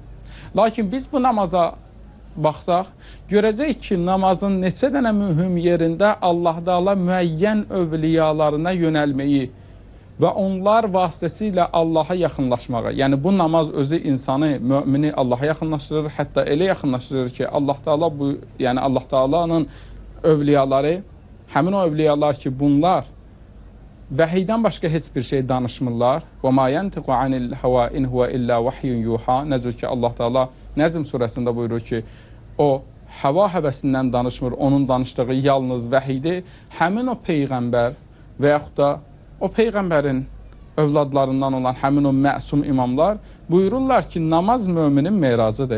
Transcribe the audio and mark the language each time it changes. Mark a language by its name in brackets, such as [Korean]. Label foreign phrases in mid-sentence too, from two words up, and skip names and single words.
[Azerbaijani] Lakin biz bu namaza baxsaq, görəcək ki, namazın neçə dənə mühüm yerində Allah Taala müəyyən övliyalarına yönəlməyi və onlar vasitəsilə Allaha yaxınlaşmağa, yəni bu namaz özü insanı, mümini Allaha yaxınlaşdırır, hətta elə yaxınlaşdırır ki, Allah Taala bu, yəni Allah Taala'nın övliyaları, həmin o övliyalar ki, bunlar vəhiydən başqa heç bir şey danışmırlar. [Arabic] وما ينطق عن الهوى إن هو إلا وحي يوحى. [Azerbaijani] Necə ki Allah Taala Nəcm surəsində buyurur ki, o hava həvəsindən danışmır, onun danışdığı yalnız vəhidir. Həmin o Peyğəmbər və yaxud da o Peyğəmbərin övladlarından olan həmin o məsum imamlar buyururlar ki, namaz müminin meracıdır.